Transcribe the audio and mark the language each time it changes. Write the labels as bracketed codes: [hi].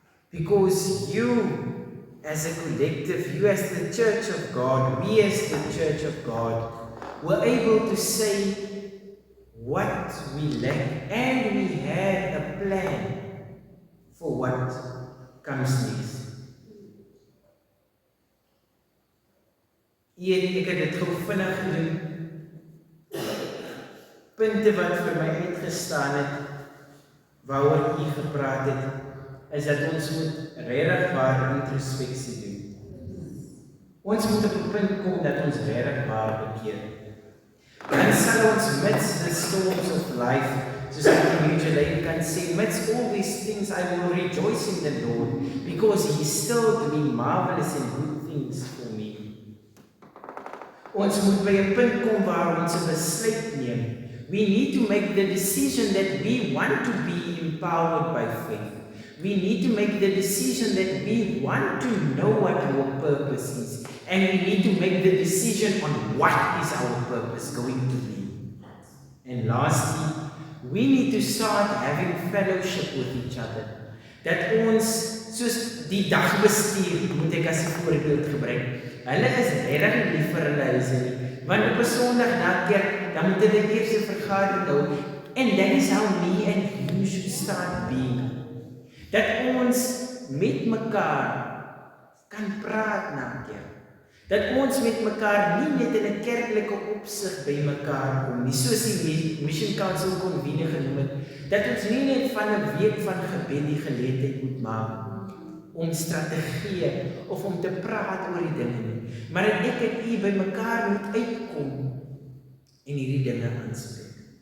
[en] Because you as a collective, you as the Church of God, we as the Church of God, were able to say what we lack, and we had a plan for what comes next. [af] Ek het dit gou vinnig gedoen. Punte wat vir my uitgestaan het, waaroor u gepraat het, is dat ons moet regtig waar introspeksie doen. Ons moet op 'n punt kom dat ons regtig waar bekeer. Dan sal ons [en] midst the storms of life, [af] soos ek kan sê, [en] midst all these things I will rejoice in the Lord, because He is still doing marvelous and good things for me. [af] Ons moet by 'n punt kom waar ons 'n besluit neem. [en] We need to make the decision that we want to be empowered by faith. We need to make the decision that we want to know what our purpose is. And we need to make the decision on what is our purpose going to be. And lastly, we need to start having fellowship with each other. [af] Dat ons, soos die dagbestuur, moet ek as 'n voorbeeld gebruik. Hulle is regtig lief vir hulle huise nie. Want op 'n Sondag na kerk, dan moet hulle eers 'n vergadering hou. [en] And that is how me and you should start being. [af] Dat ons met mekaar kan praat na kerk. Dat ons met mekaar nie net in 'n kerklike opsig by mekaar kom nie, soos die Mission Council Convener genoem het, dat ons nie net van 'n week van gebed die geleentheid moet maak om strategieë of om te praat oor die dinge nie, maar dat ek en u by mekaar moet uitkom en hierdie dinge aanspreek.